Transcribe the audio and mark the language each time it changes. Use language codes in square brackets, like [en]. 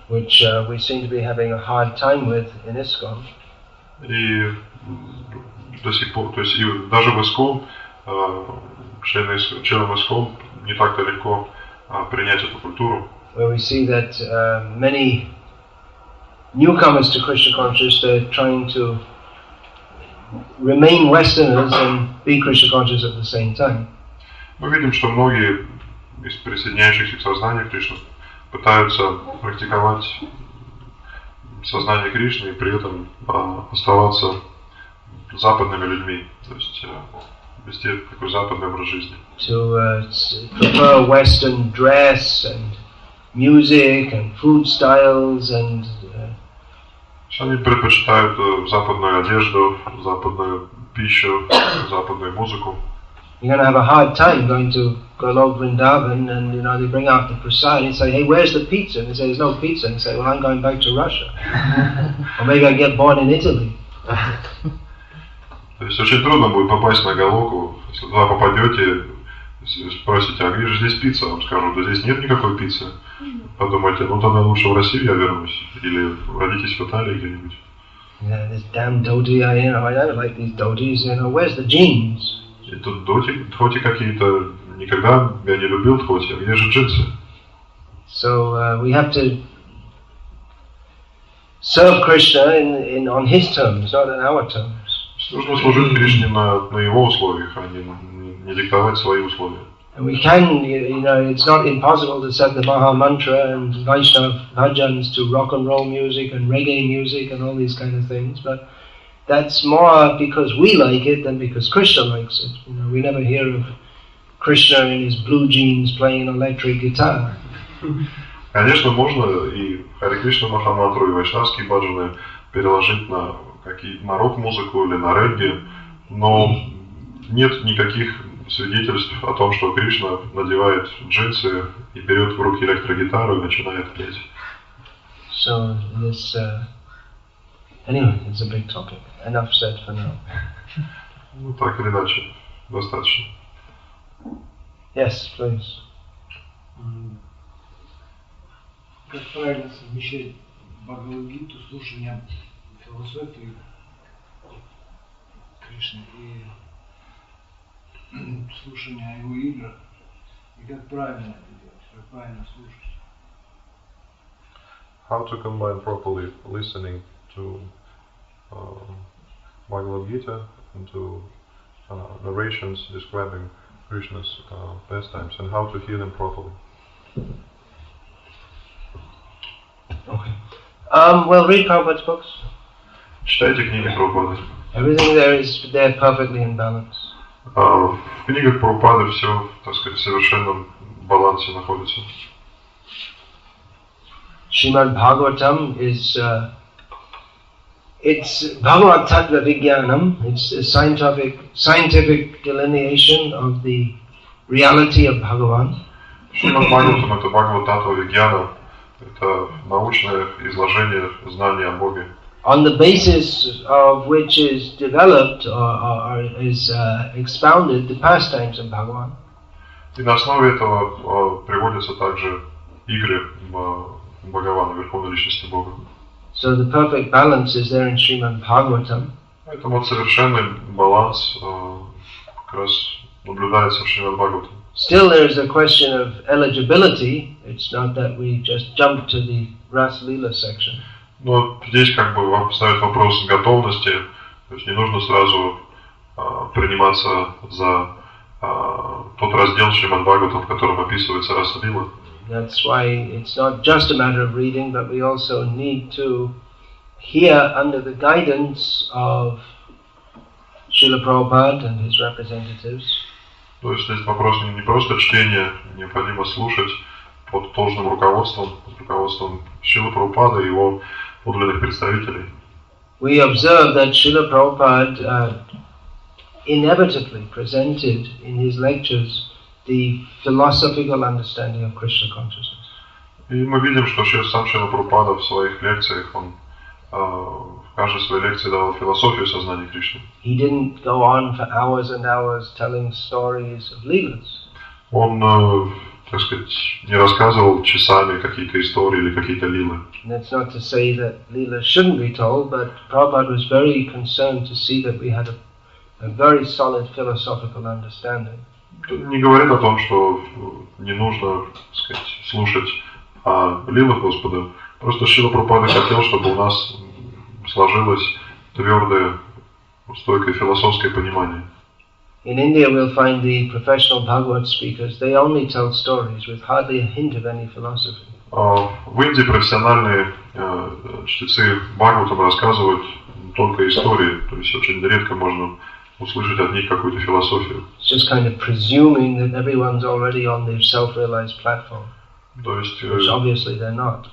[en] Which we seem to be having a hard time with in ISKCON. [ru] И до сих пор, то есть и даже в ISKCON, членам ISKCON не так-то легко принять эту культуру. [en] Where we see that many newcomers to Krishna consciousness, they're trying to remain Westerners and be Krishna conscious at the same time. [ru] Мы видим, что многие из присоединяющихся к сознанию Кришны пытаются практиковать сознание Кришны и при этом оставаться западными людьми, то есть вести такой западный образ жизни. [en] To prefer Western dress and music and food styles and [ru] Они предпочитают западную одежду, западную пищу, западную музыку. [en] You're going to have a hard time going to Golok Vrindavan and they bring out the prasad and say, hey, where's the pizza? And they say, there's no pizza. And they say, well, I'm going back to Russia. Or maybe I get born in Italy. [ru] То есть очень трудно будет попасть на Галоку. Если туда попадете, спросите, а где же здесь пицца? Вам скажут, да здесь нет никакой пиццы. Подумайте, ну тогда лучше в Россию я вернусь. Или родитесь в Италии где-нибудь. [en] Yeah, this damn dhoti, I don't like these dhotis, where's the jeans? [ru] И тут дхоти какие-то, никогда я не любил дхоти, а где же джинсы? [en] So we have to serve Krishna on his terms, not on our terms. [ru] Нужно служить Кришне на его условиях, а не диктовать свои условия. [en] And we can, it's not impossible to set the Maha Mantra and Vaishnava bhajans to rock and roll music and reggae music and all these kind of things, but that's more because we like it than because Krishna likes it. We never hear of Krishna in his blue jeans playing an electric guitar. [ru] Конечно, можно и Харе Кришна Махамантру, и вайшнавские баджаны переложить на рок-музыку или на регги, но нет никаких свидетельств о том, что Кришна надевает джинсы и берет в руки электрогитару и начинает петь. [en] So this, anyway, it's a big topic. Enough said for now. [ru] Ну так или иначе, достаточно. [en] Yes, please. [ru] Как правильно совмещать Бхагавад-гиту, слушание философии Кришны и слушание о его играх, и как правильно это делать, как правильно слушать? [en] How to combine properly listening to Bhagavad Gita and to narrations describing Krishna's pastimes and how to hear them properly. Okay. Well, read Prabhupada's books. [ru] Читайте книги Прабхупады. [en] Everything there perfectly in balance. [ru] В книгах Прабхупады все, так сказать, в совершенном балансе находится. [en] Srimad Bhagavatam is it's Bhagavad Tattva Vijnanam. It's a scientific delineation of the reality of Bhagavan. [ru] Шримад Бхагаватам это Бхагават-татва Вигьяна, это научное изложение знаний о Боге. [en] On the basis of which is developed or is expounded the pastimes of Bhagavan. [ru] И на основе этого приводятся также игры Бхагавана, Верховной Личности Бога. [en] So the perfect balance is there in Srimad Bhagavatam. [ru] Поэтому вот совершенный баланс как раз наблюдается в Шримад Бхагаватам. [en] Still there is a question of eligibility. It's not that we just jump to the Ras Leela section. [ru] Но здесь как бы вам ставят вопрос готовности, то есть не нужно сразу приниматься за тот раздел Шримад Бхагаватам, в котором описывается Раса Лила. [en] That's why it's not just a matter of reading, but we also need to hear under the guidance of Srila Prabhupada and his representatives. [ru] То есть здесь вопрос не просто чтение, необходимо слушать под должным руководством, под руководством Шрилы Прабхупады и его подлинных представителей. [en] We observe that Srila Prabhupada inevitably presented in his lectures the philosophical understanding of Krishna consciousness. [ru] И мы видим, что сам Шрила Прабхупада в своих лекциях, он в каждой своей лекции давал философию сознания Кришны. [en] He didn't go on for hours and hours telling stories of leelas. [ru] Он, так сказать, не рассказывал часами какие-то истории или какие-то лилы. [en] And that's not to say that leelas shouldn't be told, but Prabhupada was very concerned to see that we had a very solid philosophical understanding. [ru] Не говорит о том, что не нужно, так сказать, слушать о лилах Господа. Просто Шрила Прабхупада хотел, чтобы у нас сложилось твердое, стойкое философское понимание. [en] In India we'll find the professional Bhagavad speakers, they only tell stories with hardly a hint of any philosophy. [ru] В Индии профессиональные чтецы Бхагаватам рассказывают только истории, то есть очень редко можно услышать от них какую-то философию. [en] It's just kind of presuming that everyone's already on their self-realized platform. [ru] То есть [en] Which obviously they're not.